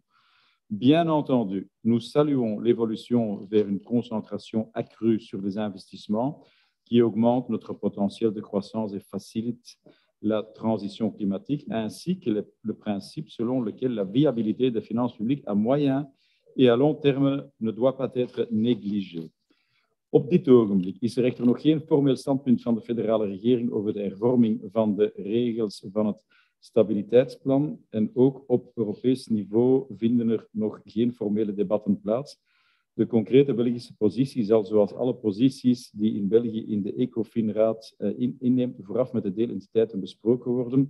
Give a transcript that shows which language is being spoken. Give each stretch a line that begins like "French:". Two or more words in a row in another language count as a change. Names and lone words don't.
French: Bien entendu, nous saluons l'évolution vers une concentration accrue sur les investissements qui augmente notre potentiel de croissance et facilite la transition climatique, ainsi que le principe selon lequel la viabilité des finances publiques à moyen et à long terme ne doit pas être négligée.
Dutch: Op dit ogenblik is er echter nog geen formeel standpunt van de federale regering over de hervorming van de regels van het stabiliteitsplan en ook op Europees niveau vinden er nog geen formele debatten plaats. De concrete Belgische positie zal, zoals alle posities die in België in de ECOFIN-raad inneemt, vooraf met de deelentiteiten besproken worden.